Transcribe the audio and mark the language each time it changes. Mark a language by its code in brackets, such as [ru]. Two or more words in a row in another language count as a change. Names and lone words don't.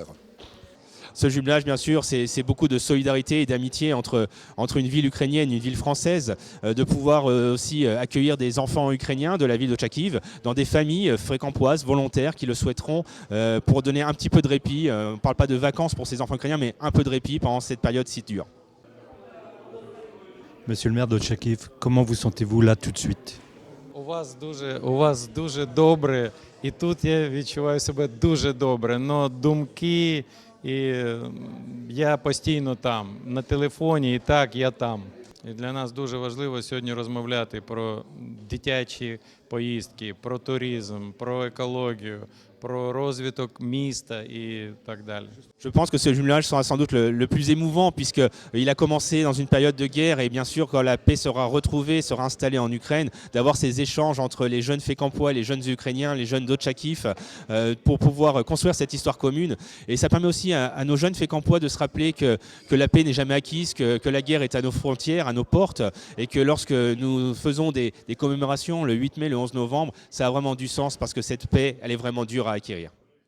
[fr] Ce jumelage, bien sûr, c'est beaucoup de solidarité et d'amitié entre une ville ukrainienne et une ville française, de pouvoir aussi accueillir des enfants ukrainiens de la ville d'Otchakif dans des familles fécampoises, volontaires, qui le souhaiteront pour donner un petit peu de répit. On ne parle pas de vacances pour ces enfants ukrainiens, mais un peu de répit pendant cette période si dure. Monsieur le maire d'Otchakif, comment vous sentez-vous là tout de suite ? [uk] У вас дуже добре, і тут я відчуваю себе дуже добре, но думки, і я постійно там, на телефоні, і так, я там. І для нас дуже важливо сьогодні розмовляти про дитячі поїздки, про туризм, про екологію, про розвиток міста і так далі. [fr] Je pense que ce jumelage sera sans doute le plus émouvant puisqu'il a commencé dans une période de guerre et bien sûr quand la paix sera retrouvée, sera installée en Ukraine, d'avoir ces échanges entre les jeunes Fécampois, les jeunes Ukrainiens, les jeunes d'Otchakif pour pouvoir construire cette histoire commune. Et ça permet aussi à nos jeunes Fécampois de se rappeler que la paix n'est jamais acquise, que la guerre est à nos frontières, à nos portes et que lorsque nous faisons des commémorations le 8 mai, le 11 novembre, ça a vraiment du sens parce que cette paix, elle est vraiment dure à acquérir.